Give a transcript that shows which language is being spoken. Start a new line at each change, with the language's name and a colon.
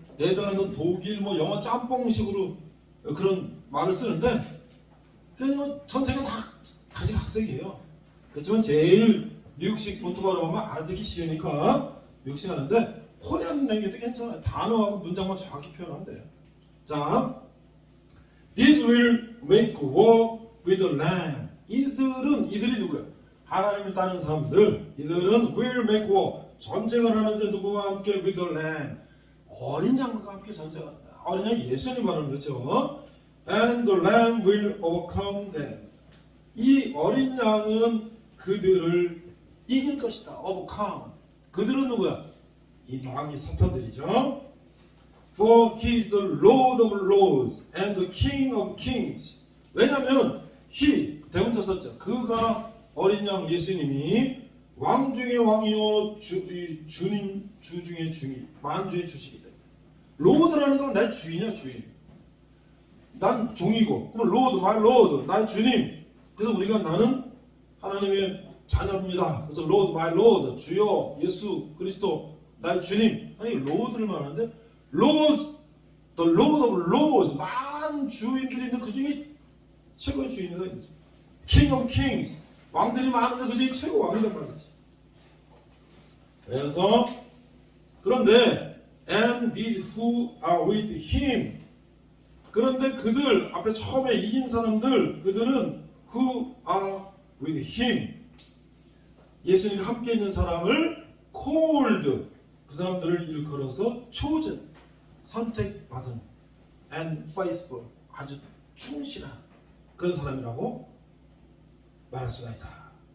Korean: 네덜란드, 독일, 뭐 영어 짬뽕식으로 그런 말을 쓰는데 전 세계 다 가지 각색이에요. 그렇지만 제일 미국식 본토발음 하면 알아듣기 쉬우니까 미국식 하는데 코리안 랭귀지도 괜찮아요. 단어하고 문장만 정확히 표현하면 돼요.
English: 자, These will make war with the Lamb.
Korean: 이들이 누구예요? 하나님을 따르는 사람들. 이들은
English: will make war.
Korean: 전쟁을 하는데 누구와 함께
English: with the Lamb.
Korean: 어린 양과 함께 전쟁한다. 어린 양 예수님 말하는 거죠.
English: And the Lamb will overcome them.
Korean: 이 어린 양은 그들을 이길 것이다. overcome. 그들은 누구야? 이 마귀 사탄들이죠.
English: For he is the Lord of lords and the King of kings.
Korean: 왜냐하면 he 대문자 썼죠. 그가 어린 양 예수님이 왕 중의 왕이요 주님 주 중의 주님 만주의 주시기 때문에 로드라는 건 내 주인이야 주인. 난 종이고 그럼 로드 마이 로드 나의 주님. 그래서 우리가 나는 하나님의 자녀입니다. 그래서 로드 마이 로드 주여 예수 그리스도 나의 주님. 아니 로드를 말하는데
English: Lords, the Lord of Lords,
Korean: 많은 주인들이 있는데 그 중에 최고의 주인이다. King of Kings, 왕들이 많은데 그 중에 최고 왕이란 말이지. 그래서 그런데
English: and these who are with him.
Korean: 그런데 그들 앞에 처음에 이긴 사람들 그들은
English: who are with him.
Korean: 예수님과 함께 있는 사람을 called. 그 사람들을 일컬어서 chosen. 선택받은
English: and faithful
Korean: 아주 충실한 그런 사람이라고 말할 수가 있다.